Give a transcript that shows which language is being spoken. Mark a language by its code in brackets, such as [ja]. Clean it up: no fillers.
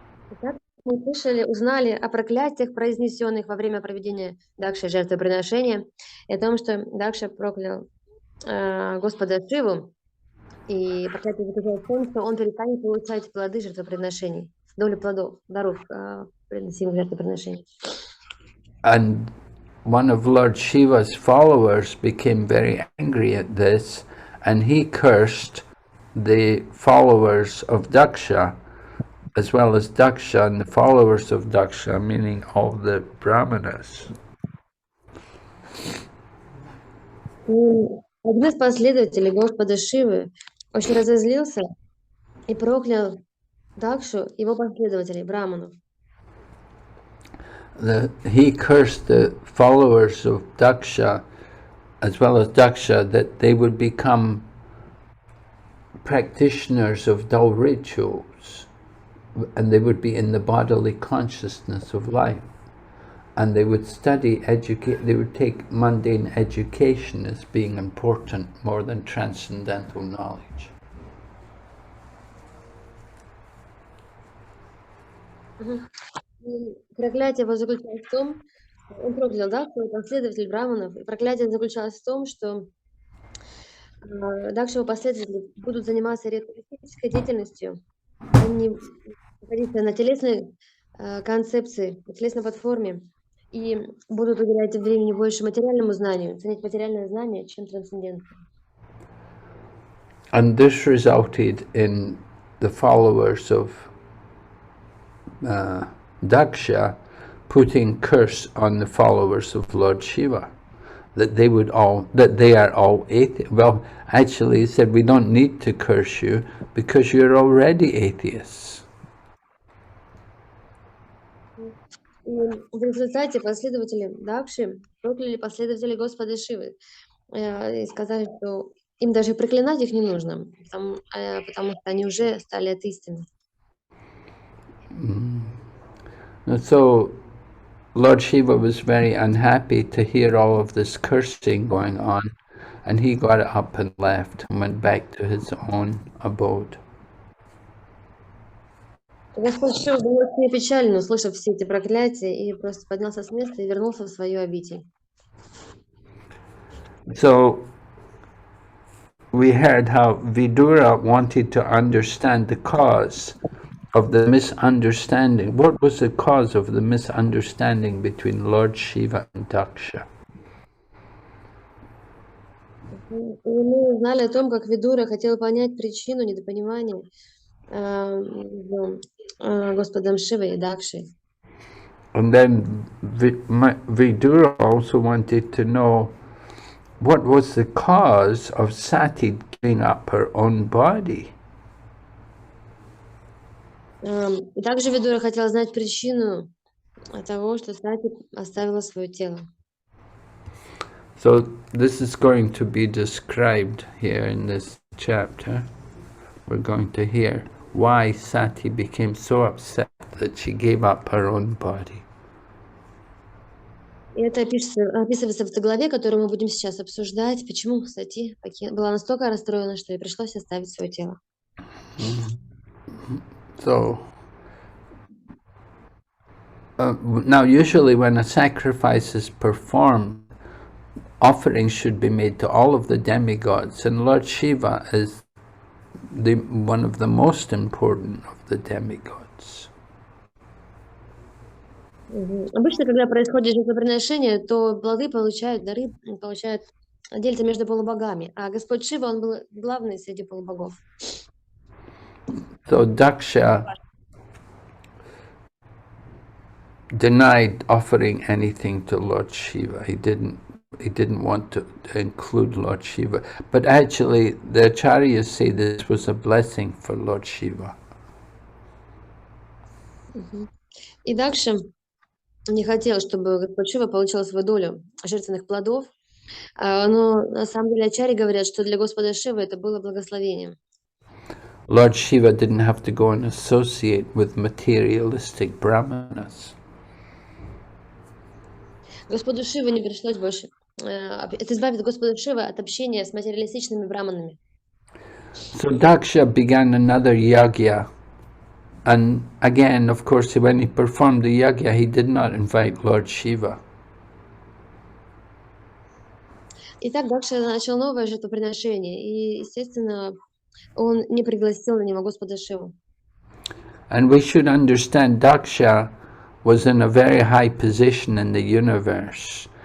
[ru] Итак, мы узнали о проклятиях, произнесенных во время проведения Дакши жертвоприношения, и о том, что Дакша проклял Господа Шиву, и проклятие заключается в том, что он перестанет получать плоды жертвоприношений, долю плодов, даров, приносимых жертвоприношений. [en] And one of Lord Shiva's followers became very angry at this, and he cursed the followers of Daksha, as well as Daksha and the followers of Daksha, meaning all the Brahmanas. [ru] Один из последователей Господа Шивы очень разозлился и проклял Дакшу, его последователей, браманов. [en] He cursed the followers of Daksha, as well as Daksha, that they would become practitioners of dull rituals, and they would be in the bodily consciousness of life, and they would study, they would take mundane education as being important more than transcendental knowledge. [ru] Проклятие его заключалось в том, он проклял, да, свой последователь браманов, и проклятие заключалось в том, что дальше его последователи будут заниматься ритуалистической деятельностью, они находиться на телесной концепции, на телесной платформе, и будут уделять времени больше материальному знанию, ценить материальное знание, чем трансцендентное. [en] And this resulted in the followers of Daksha putting curse on the followers of Lord Shiva, that they are all atheists. Well, actually he said, we don't need to curse you because you're already atheists. [ru] И в результате последователи Дакши прокляли последователей Господа Шивы и сказали, что им даже проклинать их не нужно, потому что они уже стали атеистами. [en] So Lord Shiva was very unhappy to hear all of this cursing going on, and he got up and left and went back to his own abode. [ru] Господь Шива был очень печален, услышав все эти проклятия, и просто поднялся с места и вернулся в свою обитель. [en] So we heard how Vidura wanted to understand the cause of the misunderstanding. What was the cause of the misunderstanding between Lord Shiva and Daksha? [ru] И мы узнали о том, как Видура хотел понять причину недопонимания между Господом Шивой и Дакшей. [en] And then Vidura also wanted to know what was the cause of Sati giving up her own body. [ru] И также Видура хотел знать причину того, что Сати оставила свое тело. [en] So this is going to be described here in this chapter. We're going to hear why Sati became so upset that she gave up her own body. [ru] И это описывается в этой главе, которую мы будем сейчас обсуждать, почему Сати была настолько расстроена, что ей пришлось оставить свое тело. [en] So now usually when a sacrifice is performed, offerings should be made to all of the demigods, and Lord Shiva is one of the most important of the demigods. [ru] Обычно, когда происходит жертвоприношение, то плоды получают, дары получают, делятся между полубогами, а Господь Шива, он был главный среди полубогов. [en] So Daksha denied offering anything to Lord Shiva. He didn't want to include Lord Shiva. But actually, the acharyas say this was a blessing for Lord Shiva. [ru] И Дакша не хотел, чтобы Господь Шива получил свою долю жертвенных плодов, но на самом деле ачарьи говорят, что для Господа Шивы это было благословением. [en] Lord Shiva didn't have to go and associate with materialistic brahmanas. [ru] Господу Шивы не пришлось больше. Это избавит Господа Шивы от общения с материалистичными браманами. [en] So Daksha began another yagya. And again, of course, when he performed the yagya, he did not invite Lord Shiva. [ru] Итак, Дакша начал новое жертвоприношение, и, естественно, он не пригласил на него Господа Шиву. [en] And we should understand Daksha was in a very high position in the universe.